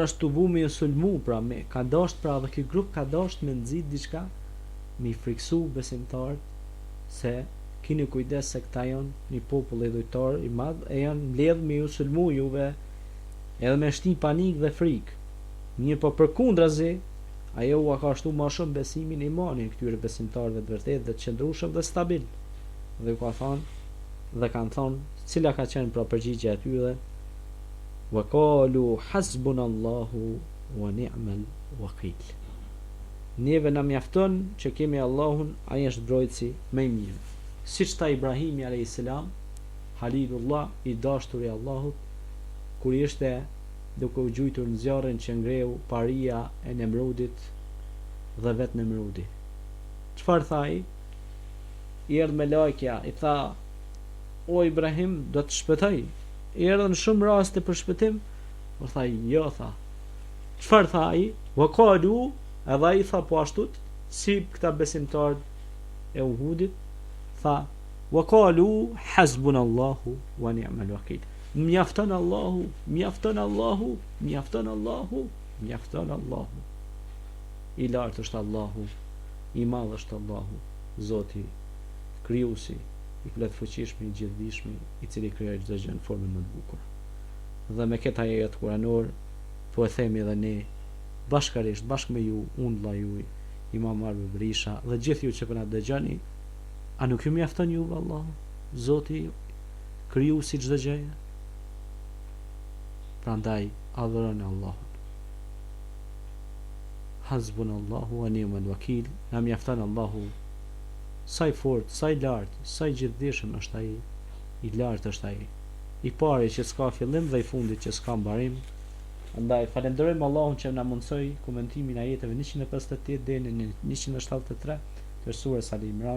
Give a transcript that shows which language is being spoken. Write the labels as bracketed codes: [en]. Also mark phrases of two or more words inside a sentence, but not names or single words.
[sq] është të bu me ju sulmu, pra me ka dasht, pra dhe ky grup ka dasht me nxit diçka, me i friksu besimtarët se kini kujdes se këta janë një popull i dhujtar i madh e janë mbledh me ju sulmu juve edhe me shti panik dhe frikë. Mirë po përkundrazi ajo u ka shtu ma shumë besimin e imanin këtyre besimtarëve të vërtet dhe të qëndrueshëm dhe stabil. Dhe ka thonë dhe kanë thonë cila ka qenë pra përgjigja e tyre: [ar] وقالوا حسبنا الله ونعم الوكيل. [sq] Neve na mjafton që kemi Allahun, ai është mbrojtësi më i mirë. Siç tha Ibrahimi [ar] عليه السلام, [sq] Halilullah, i dashuri i Allahut, kur ishte duke u gjujtur në zjarrin që ngreu paria e Nemrudit dhe vetë Nemrudi. Çfarë tha ai? I erdhi me lajkja, i tha: o Ibrahim, do të shpëtoj. I erdhën shumë raste për shpëtim, por tha jo, tha. Çfarë tha ai? [ar] وقالوا, [sq] edhe ai tha po ashtu, si këta besimtarë e Uhudit, tha: [ar] وقالوا حسبنا الله ونعم الوكيل. [sq] Mjafton Allahu, mjafton Allahu, mjafton Allahu, mjafton Allahu. I lartë është Allahu, i madh është Allahu, Zoti, krijuesi, i plotfuqishëm, i gjithdijshëm, i cili krijoi çdo gjë në formën më të bukur. Dhe me këtë ajet kuranor po e themi edhe ne bashkarisht, bashkë me ju, unë vëlla juaj, Imam Arbi Berisha dhe gjithë ju që po na dëgjoni, a nuk ju mjafton juve Allah, Zoti krijuesi çdo gjëje? Prandaj adhuroni Allahun. [ar] حسبنا الله ونعم الوكيل. [sq] Na mjafton Allahu. Sa i fort, sa i lart, sa i gjithdijshëm është ai, i lartë është ai, i pari që s'ka fillim dhe i fundit që s'ka mbarim. Andaj falenderojmë Allahun që na mundsoi komentimin e ajeteve 158 deri në 173 të surës Al Imran.